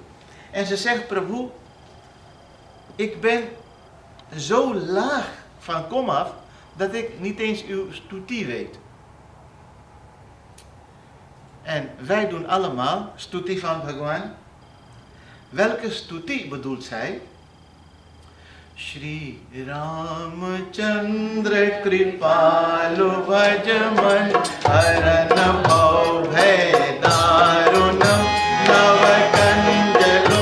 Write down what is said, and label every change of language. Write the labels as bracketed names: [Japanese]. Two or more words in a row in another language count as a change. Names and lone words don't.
[Dutch] En ze zegt, Prabhu, ik ben zo laag van kom af, dat ik niet eens uw stuti weet. En wij doen allemaal stuti van Bhagwan. Welke stuti bedoelt zij? [Sanskrit] श्री रामचन्द्र कृपालु भजमन हरण भव भय दारुणम् नवकंजलोचन